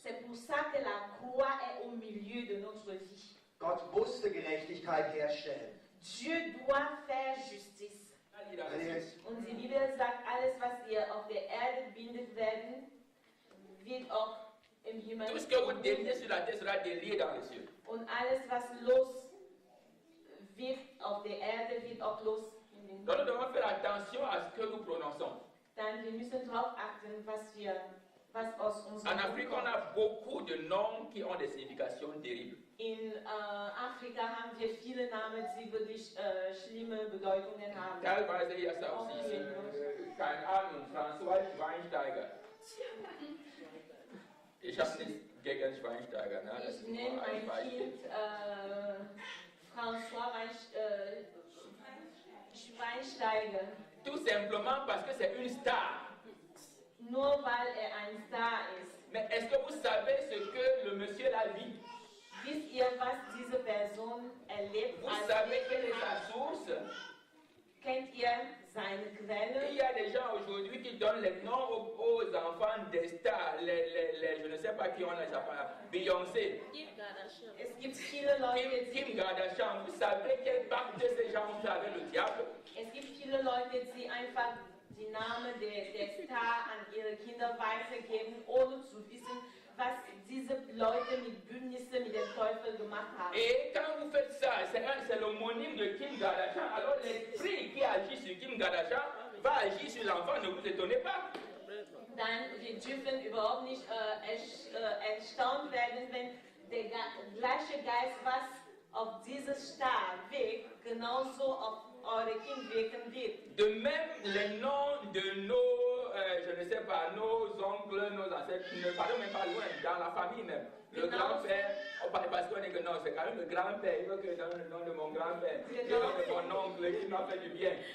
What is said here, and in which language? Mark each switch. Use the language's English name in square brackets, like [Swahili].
[French] C'est pour ça que la croix est au milieu de notre vie. [German] Gott musste Gerechtigkeit herstellen. [French] Dieu doit faire justice. [German] Und die Bibel sagt, alles was ihr auf der Erde bindet werden, wird auch im Himmel. [French] Tout ce que vous déliez sur la terre sera délié dans les cieux. [German] Und alles was los wird auf der Erde, wird auch los in den Himmel. [French] Donc nous devons faire attention à ce que nous prononçons. [German] Dann wir müssen darauf achten, was aus unserem [French] En Afrique, on a beaucoup de noms qui ont des significations terribles. [German] In Afrika haben wir viele Namen, die wirklich schlimme Bedeutungen haben. Teilweise [French] il y a ça aussi ici. [German] Keine Ahnung, François Schweinsteiger. Ich habe nichts gegen Schweinsteiger. Ne? Ich nenne mein Kind François Schweinsteiger. [French] Tout simplement parce que c'est une star. [German] Nur weil ein Star ist. [French] Mais est-ce que vous savez ce que le monsieur là vit? [German] Wisst ihr, was diese Person erlebt? [French] Vous savez quelle est sa source? [German] Kennt ihr seine Quelle? [French] Il y a des gens aujourd'hui qui donnent les noms aux enfants des stars, je ne sais pas qui on les appelle, Beyoncé. [German] Es gibt viele Leute, [French] Kim Kardashian, vous savez quel pacte ces gens ont fait avec le diable? [German] Es gibt viele Leute, die einfach die Namen der Star an ihre Kinder weitergeben, ohne zu wissen, was diese Leute mit Bündnissen mit dem Teufel gemacht haben. [French] Et quand vous faites ça, c'est l'homonyme de Kim Kardashian, alors l'esprit qui agit sur Kim Kardashian va agir sur l'enfant, ne vous étonnez pas. [German] Dann wir dürfen überhaupt nicht erstaunt werden, wenn der gleiche Geist, was auf dieses Star wirkt, genauso auf eure Kind wirken wird. [French] De même, les noms de nos, je ne sais pas, nos oncles, nos ancêtres, ne parlons même pas loin, dans la famille même. Le grand-père, parce qu'on est que non, c'est quand même le grand-père, il veut que je donne le nom de mon grand-père, le nom de mon oncle qui m'a fait du bien.